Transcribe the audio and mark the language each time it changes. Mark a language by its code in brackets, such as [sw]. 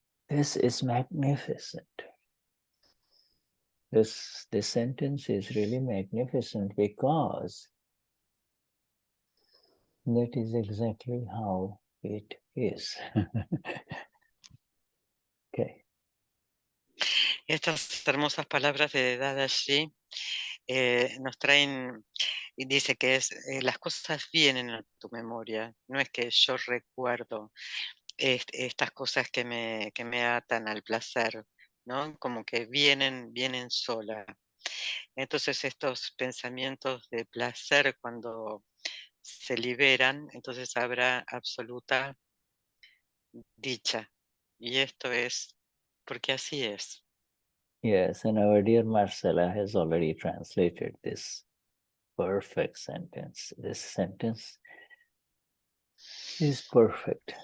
[en] This is magnificent. This sentence is really magnificent because that is exactly how it is. Okay. [es] Estas hermosas palabras de Dadashri nos traen, y dice que las cosas vienen a tu memoria, no es que yo recuerdo estas cosas que me atan al placer, ¿no? Como que vienen sola. Entonces estos pensamientos de placer cuando se liberan, entonces habrá absoluta dicha. Y esto es porque así es. [en] Yes, and our dear Marcella has already translated this perfect sentence. This sentence is perfect.